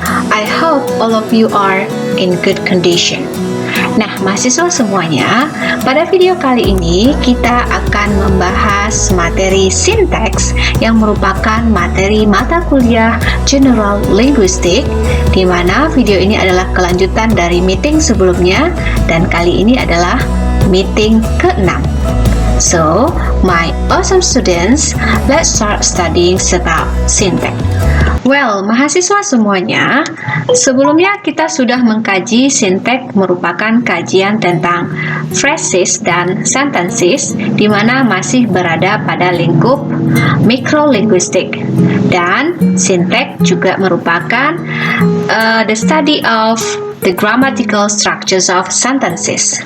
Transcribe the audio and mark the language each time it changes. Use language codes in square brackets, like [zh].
[en] I hope all of you are in good condition. [id] Nah, mahasiswa semuanya, pada video kali ini kita akan membahas materi sinteks yang merupakan materi mata kuliah General Linguistic, di mana video ini adalah kelanjutan dari meeting sebelumnya dan kali ini adalah meeting ke-6. [en] So, my awesome students, let's start studying about syntax. [id] Well, mahasiswa semuanya, sebelumnya kita sudah mengkaji syntax merupakan kajian tentang phrases dan sentences di mana masih berada pada lingkup mikrolinguistik. Dan syntax juga merupakan [en] the study of the grammatical structures of sentences.